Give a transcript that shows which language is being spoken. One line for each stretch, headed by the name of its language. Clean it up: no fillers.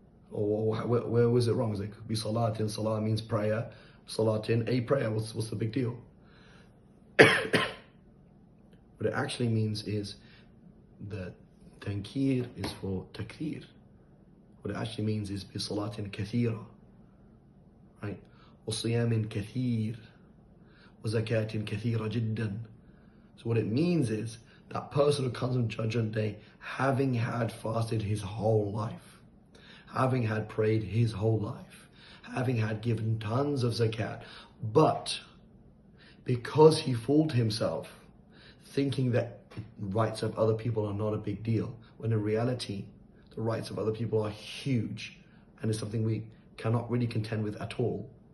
English: Or where was it wrong? It could be salatin. Salah means prayer. Salatin, a prayer. What's the big deal? What it actually means is that tankir is for takthir. What it actually means is
Arabic: bi salatin kathira,
English: right?
Arabic: وصيام كثير وزكاة كثيرة جدا.
English: So what it means is that person who comes on Judgment Day having had fasted his whole life, having had prayed his whole life, having had given tons of zakat, but because he fooled himself thinking that rights of other people are not a big deal, when in reality the rights of other people are huge and it's something we cannot really contend with at all.